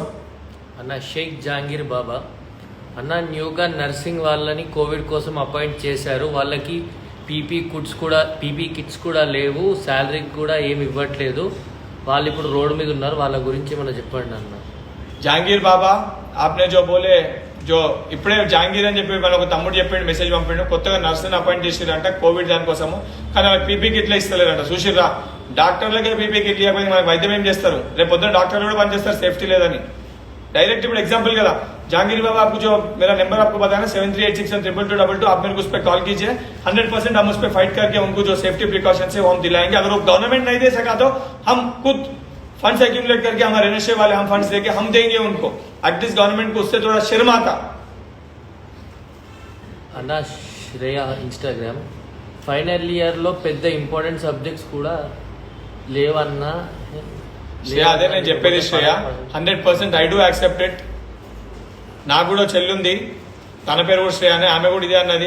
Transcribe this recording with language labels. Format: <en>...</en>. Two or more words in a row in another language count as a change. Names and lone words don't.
<te>అన్న షేక్ జహాంగీర్ బాబా అన్న న్యూగా నర్సింగ్ వాళ్ళని కోవిడ్ కోసం అపాయింట్ చేశారు. వాళ్ళకి</te> <en>PP kits</en> <te>కూడా లేవు, శాలరీకి కూడా ఏమి ఇవ్వట్లేదు. వాళ్ళు ఇప్పుడు రోడ్డు మీద ఉన్నారు. వాళ్ళ గురించి ఏమన్నా చెప్పండి అన్న. జహాంగీర్ బాబా</te> <hi>आपने जो बोले जो</hi> <te>ఇప్పుడే జహాంగీర్ అని చెప్పి మన ఒక తమ్ముడు చెప్పాడు, మెసేజ్ పంపాడు. కొత్తగా నర్సుని అపాయింట్ చేసిరంట కోవిడ్ దానికోసము. కానీ వాళ్ళకి పీపీ కిట్లు ఇస్తలేరంట. చూసిర్రా, డాక్టర్లకే పీపీ కిట్లు ఇవ్వకపోతే మనకి వైద్యం ఏం చేస్తారు? రేపు పొద్దున డాక్టర్లు కూడా పనిచేస్తారు సేఫ్టీ లేదని.</te> <hi>डायरेक्ट ఇప్పుడు एग्जांपल కదా जहांगीर बाबा आपको जो मेरा नंबर आपको बताया ना 7386122222 आप मेरे को उस पर कॉल कीजिए 100% हम उस पर फाइट करके उनको जो</hi> <en>safety precaution</en> <hi>है वो हम दिलाएंगे। अगर वो गवर्नमेंट नहीं दे सका तो हम खुद</hi> <en>funds accumulate</en> <hi>करके हमारे एनएसए वाले हम फंड्स देके हम देंगे उनको।</hi> <en>at least government</en> <hi>को उससे थोड़ा शर्म आता।</hi> <te>అన్న శ్రేయ ఇన్స్టాగ్రామ్</te> <en>final year</en> <te>లో పెద్ద</te> <en>important subjects</en> <te>కూడా లేవన్నా. శ్రేయ అదే నేను చెప్పేది శ్రేయ 100%</te> <en>I do accept it.</en> <te>నాకు కూడా చెల్లుంది, తన పేరు కూడా శ్రేయ అని, ఆమె కూడా ఇదే అన్నది.</te>